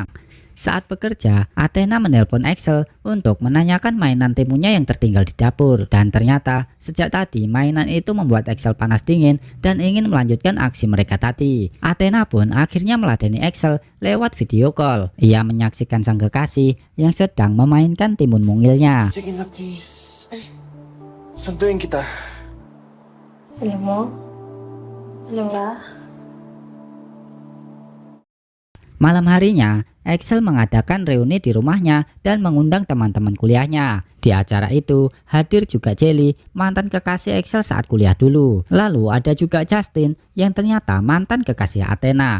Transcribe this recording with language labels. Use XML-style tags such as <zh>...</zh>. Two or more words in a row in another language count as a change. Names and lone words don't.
<id>Saat bekerja, Athena menelpon Axel untuk menanyakan mainan timunya yang tertinggal di dapur. Dan ternyata sejak tadi mainan itu membuat Axel panas dingin dan ingin melanjutkan aksi mereka tadi. Athena pun akhirnya meladeni Axel lewat video call. Ia menyaksikan sang kekasih yang sedang memainkan timun mungilnya.</id> <tl>Sige na, please. Sunduin kita. Alam mo? Alam ba?</tl> <id>Malam harinya, Axel mengadakan reuni di rumahnya dan mengundang teman-teman kuliahnya. Di acara itu, hadir juga Jelly, mantan kekasih Axel saat kuliah dulu. Lalu ada juga Justin, yang ternyata mantan kekasih Athena.</id>